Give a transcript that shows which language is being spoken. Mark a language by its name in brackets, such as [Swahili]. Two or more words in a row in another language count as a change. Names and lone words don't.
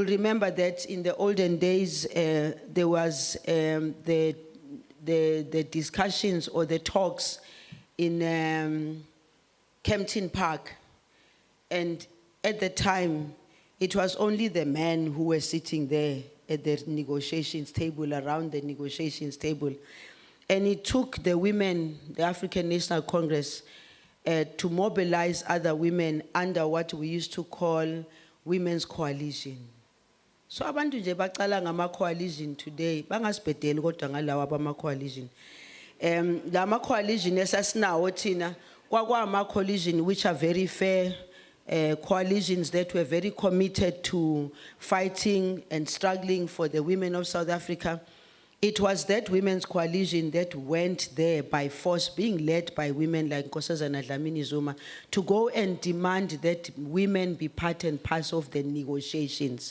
[English] remember that in the olden days there was the discussions or the talks in Kempton Park, and at the time it was only the men who were sitting there at the negotiations table, around the negotiations table. And it took the women, the African National Congress, to mobilize other women under what we used to call Women's Coalition. [North Ndebele] So abantu nje baqala ngama coalition today, bangasibhedeli kodwa ngalawa abama coalition. Lama coalition esasinawo thina kwakwama coalition [English] which are very fair, coalitions that were very committed to fighting and struggling for the women of South Africa. It was that women's coalition that went there by force, being led by women like Nkosazana Dlamini-Zuma, to go and demand that women be part and parcel of the negotiations.